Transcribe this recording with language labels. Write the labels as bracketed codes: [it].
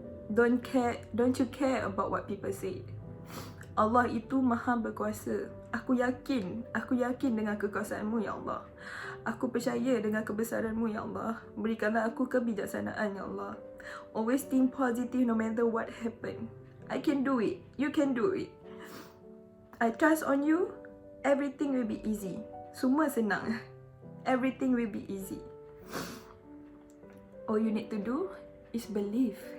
[en] Don't you care about what people say. [ms] Allah itu maha berkuasa. Aku yakin dengan kekuasaan-Mu ya Allah. Aku percaya dengan kebesaran-Mu ya Allah. Berikanlah aku kebijaksanaan ya Allah. [en] Always think positive no matter what happen. I can do it. You can do it. I trust on you. Everything will be easy. [ms] Semua senang. [en] Everything will be easy. All you need to do is believe.